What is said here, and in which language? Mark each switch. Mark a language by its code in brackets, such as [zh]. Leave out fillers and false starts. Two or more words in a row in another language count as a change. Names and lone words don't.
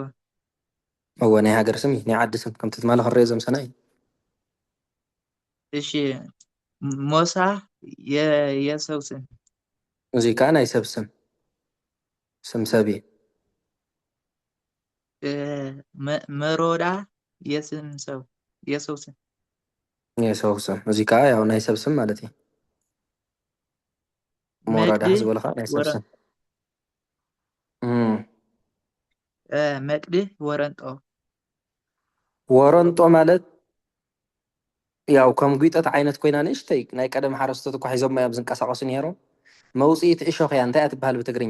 [ti] እዎ ናይ ሃገር ስም እዩ ናይ ዓዲ ስም ከምቲ ትማሊ ክሪኦ ዘምሰና እዩ [am] እሺ ሞሳ የሰው ስም [ti] እዙይ ከዓ ናይ ሰብ ስም ስም ሰብ እዩ [am] መሮዳ የስም ሰው የሰው ስም የሰው ስም [ti] እዙይ ከዓ ያው ናይ ሰብ ስም ማለት እዩ ሞራዳ መቅድህ ዝበለ ከዓ ናይ ሰብ ስም መቅድህ ወረንጦ ወረንጦ ማለት ያው ከም ጒጠት ዓይነት ኮይና ንእሽተይ ናይ ቀደም ሓረስቶት እኳ ሒዞም እዮም ዝንቀሳቐሱ ነይሮም መውፅኢት እሾኽ እያ እንታይ እያ ትበሃል ብትግርኛ